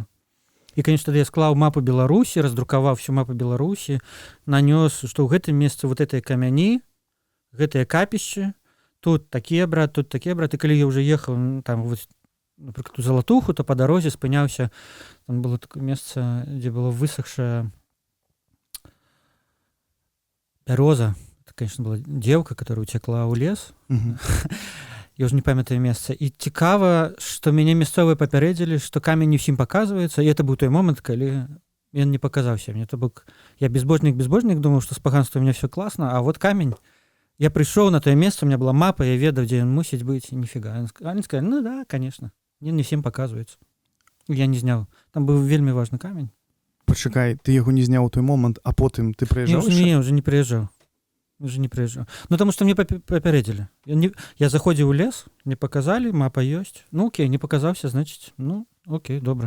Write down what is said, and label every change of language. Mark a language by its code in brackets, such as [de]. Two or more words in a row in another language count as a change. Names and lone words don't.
[be] І, конечно, тады я склаў мапу Беларусі, раздрукаваў всю мапу Беларусі, нанёс, што ў гэтым месцы вот гэтыя камяні, гэтыя капішчы, тут такі абрад, тут такі абрад. І калі я ўжо ехаў там, напрыклад, у Залатуху, то па дарозе спыняўся, там было такое месца, дзе было высохшая бяроза. [ru] Это, конечно, была девка, которая утекла ў лес. Я уже не памятаю месца. [be] І цікава, што мяне мясцовыя папярэдзілі, што камень не ўсім паказваецца, і это быў той момант, калі ён не паказаўся мне. То бок я безбожнік, думаў, што з паганствам [ru] у меня все класна, [be] а вот камень, я прыйшоў на тое месца, [ru] у меня была [be] мапа, я ведаў, дзе ён мусіць быць, і ніфіга. [ru] Они сказали, ну да, конечно, не всем паказваецца. [be] Я не зняў. Там быў вельмі важны камень. Пачакай, ты яго не зняў у той момант, а потым ты прыязджаў? Не, уже не прыязджаў. Ну, тому што мне папярэдзілі. Я заходзіў у лес, мне паказалі, мапа ёсць. Ну, окей, не паказаўся, значыць, ну, окей, добра.